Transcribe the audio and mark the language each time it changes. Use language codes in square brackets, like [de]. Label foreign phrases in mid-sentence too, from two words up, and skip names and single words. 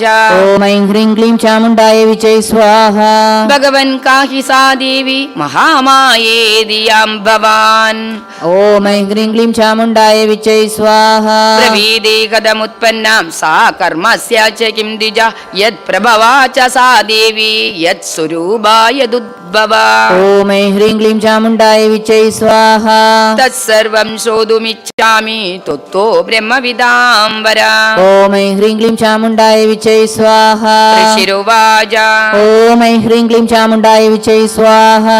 [sa] ഓം ഐം ഹ്രീം ക്ലീം ചാമുണ്ടായ വിജയ് സ്വാഹ ഭഗവൻ കാഹി സാ ദേവി മഹാമായേതിയാം ഭവാൻ ഓം ഐം ഹ്രീം ക്ലീം ചാമുണ്ടായ വിജയ് സ്വാഹ പ്രവീദേ കഥമുത്പന്നാം സാ കർമ്മസ്യ ച കിം ദ്വിജ യത് പ്രഭവാ ച സാ ദേവി യത് स्वरूपायदुद्भव ॐ ऐं ह्रीं क्लीं चामुण्डाय विच्चै स्वाहा तत्सर्वं श्रोतुमिच्छामि त्वत्तो ब्रह्मविदाम्बर ॐ ऐं ह्रीं क्लीं चामुण्डाय विच्चै स्वाहा ऋषिरुवाच ॐ ऐं ह्रीं क्लीं चामुण्डाय विच्चै स्वाहा